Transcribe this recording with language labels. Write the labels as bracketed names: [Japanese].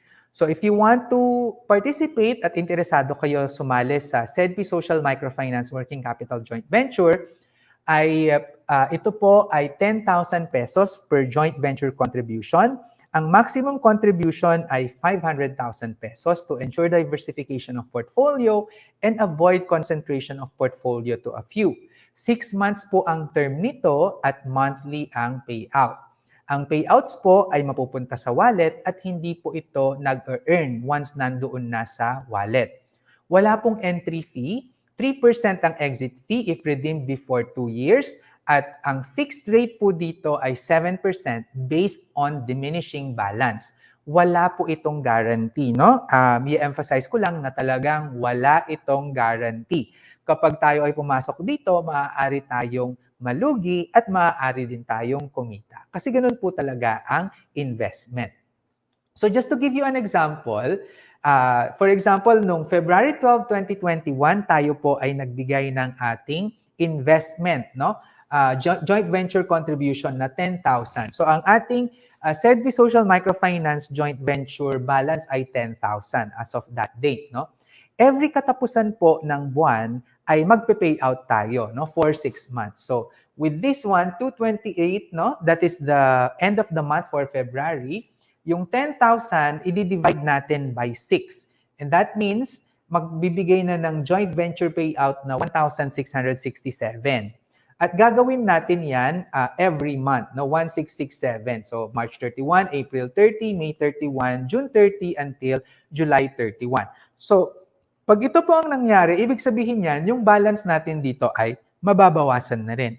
[English] So if you want to participate [Filipino] at interesado kayo sumali sa [English] SEDPI Social Microfinance Working Capital Joint Venture, [Filipino] ay ito po ay [English] 10,000 pesos per joint venture contribution. Ang maximum contribution ay 500,000 pesos to ensure diversification of portfolio and avoid concentration of portfolio to a few. [Filipino] 6 months po ang term nito at monthly ang payout. Ang payouts po ay mapupunta sa wallet at hindi po ito nag-earn once nandoon na sa wallet. Wala pong entry fee, 3% ang exit fee [English] if redeemed before 2 years, [Filipino] at ang fixed rate po dito ay 7% [English] based on diminishing balance. [Filipino] Wala po itong guarantee, no? I-emphasize ko lang na talagang wala itong guarantee. Kapag tayo ay pumasok dito, maaari tayong malugi at maaari din tayong kumita. Kasi ganun po talaga ang investment. [English] So just to give you an example, for example, noong February 12, 2021, [Filipino] tayo po ay nagbigay ng ating investment, no? [English] Joint venture contribution na 10,000. So ang ating SEDPI Social Microfinance joint venture balance ay 10,000 as of that date, no? [Filipino] Every katapusan po ng buwan ay magpe-payout tayo, no, for 6 months. [English] So with this one, 228, no, that is the end of the month for February, [Filipino] yung 10,000 i-divide natin [English] by 6. And that means [Filipino] magbibigay na ng [English] joint venture payout na 1,667. [Filipino] At gagawin natin yan [English] every month, [Filipino] no, 1,667. [English] So March 31, April 30, May 31, June 30 until July 31. [Filipino] So pag ito po ang nangyari, ibig sabihin yan, yung balance natin dito ay mababawasan na rin.